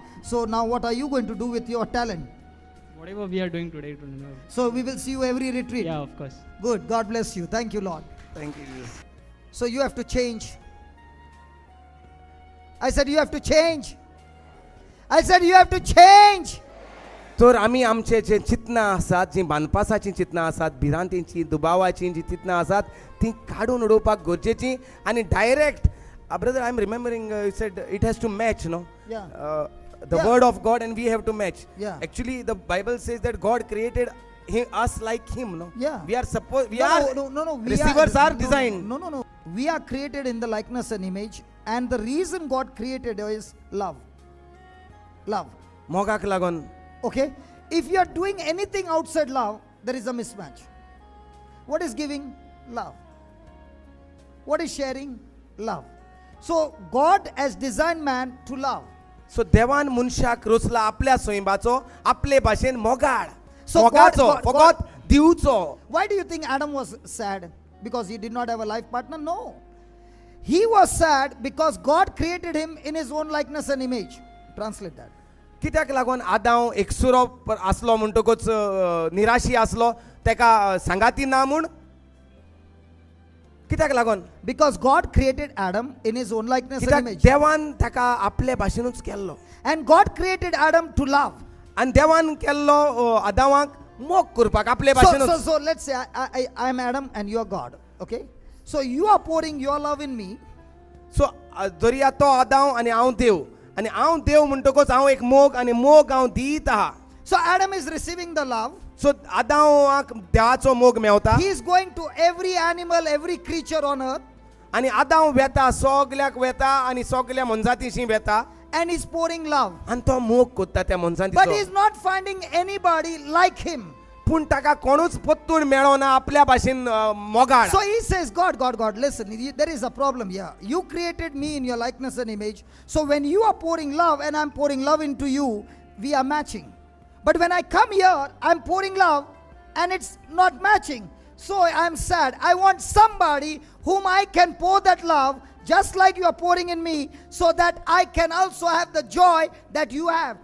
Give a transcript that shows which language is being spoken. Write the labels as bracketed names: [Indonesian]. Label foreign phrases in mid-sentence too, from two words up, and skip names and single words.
[English] So now what are you going to do with your talent? Whatever we are doing today, So we will see you every retreat. yeah, of course. Good. God bless you. Thank you, Lord. Thank you. So you have to change. I said you have to change. I said you have to change. [Konkani] तर आमी आमचे जे चिंतनां आसात जी बांदपासाची चिंतनां आसात भिरांतींची दुबावाची जी चिंतनां आसात ती काडून उडोवपाक गरजेची आनी [English] direct brother I am remembering you said it has to match no Yeah. the Yeah. word of God and we have to match. Yeah. Actually the Bible says that God created us like him, no? Yeah. We are supposed, we No, are, no. receivers are designed. No. We are created in the likeness and image, and the reason God created is love. Love. [Konkani] मोगाक लागून. [English] Okay? If you are doing anything outside love, there is a mismatch. What is giving? Love. What is sharing? Love. So God has designed man to love. [Konkani] So देवान मनशाक रचला आपल्या सोयंबाचो आपले भाशेन मोगाळ [English] So [Konkani] मोगाचो [English] God- [Konkani] फकत दिवचो. [English] Why do you think Adam was sad? Because he did not have a life partner? No. He was sad because God created him in his own likeness and image. Translate that. [Konkani] कित्याक लागून आदांव एकसुरो आसलो म्हणटकूच निराशी आसलो तेका सांगाती ना म्हूण कित्याक लागून [English] Because God created Adam in his own likeness and [Konkani] कित्याक [English] image. [Konkani] देवान ताका आपले भाशेनूच केल्लो [English] And God created Adam to love. [Konkani] आनी देवान केल्लो आदावाक मोग करपाक आपले भाशेनूच. [English] So let's say I am Adam and you are God. Okay? So you are pouring your love in me. [Konkani] सो जरी तो आदांव आनी हांव देव आनी हांव देव म्हणटकूच हांव एक मोग आनी मोग हांव दीत आहा. [English] So Adam is receiving the love. [Konkani] सो आदांवाक देवाचो मोग मेवता [English] He is going to every animal, every creature on earth, [Konkani] आनी आदांव वेता सगल्याक वेता आनी सगल्या मनजातीशी वेता [English] and he's pouring love. [Konkani] आनी तो मोग कोत्ता त्या [English] But [Konkani] मनजातीचो. [English] he's not finding anybody like him. [Konkani] पूण ताका कोणूच पत्तून मेळोना आपल्या भाशेन मोगाळ. [English] So he says, God, listen, there is a problem here. You created me in your likeness and image. So when you are pouring love and I'm pouring love into you, we are matching. But when I come here, I'm pouring love and it's not matching. So I'm sad. I want somebody whom I can pour that love just like you are pouring in me, so that I can also have the joy that you have.